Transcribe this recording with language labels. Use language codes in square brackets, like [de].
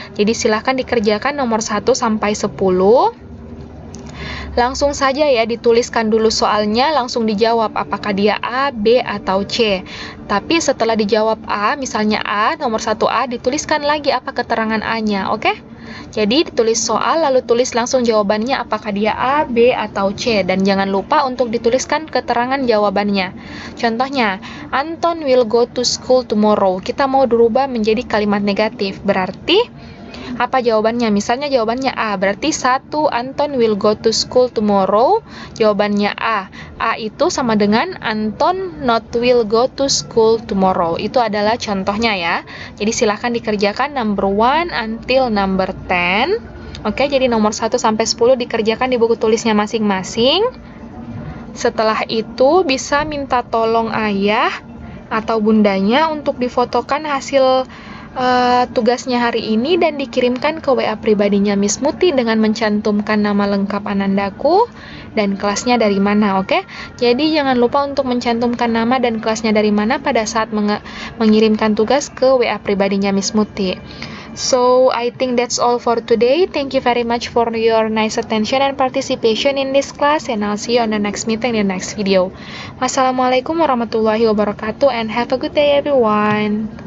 [id] Jadi silahkan dikerjakan nomor 1 sampai 10. Langsung saja ya, dituliskan dulu soalnya, langsung dijawab apakah dia A, B, atau C. Tapi setelah dijawab A, misalnya A, nomor 1A, dituliskan lagi apa keterangan A-nya, oke? Jadi ditulis soal, lalu tulis langsung jawabannya apakah dia A, B, atau C. Dan jangan lupa untuk dituliskan keterangan jawabannya. Contohnya, [en] Anton will go to school tomorrow. [id] Kita mau dirubah menjadi kalimat negatif. Berarti apa jawabannya? Misalnya jawabannya A, berarti 1, [en] Anton will go to school tomorrow. [id] Jawabannya A. A itu sama dengan [en] Anton not will go to school tomorrow. [id] Itu adalah contohnya ya. Jadi silahkan dikerjakan [en] number 1 until number 10. [id] Oke, jadi nomor 1 sampai 10 dikerjakan di buku tulisnya masing-masing. Setelah itu bisa minta tolong ayah atau bundanya untuk difotokan hasil tugasnya hari ini dan dikirimkan ke WA pribadinya Miss Muti dengan mencantumkan nama lengkap Anandaku dan kelasnya dari mana, oke? Jadi jangan lupa untuk mencantumkan nama dan kelasnya dari mana pada saat mengirimkan tugas ke WA pribadinya Miss Muti. [en] So, I think that's all for today. Thank you very much for your nice attention and participation in this class, and I'll see you on the next meeting in the next video. [ar] Wassalamualaikum warahmatullahi wabarakatuh, [en] and have a good day everyone.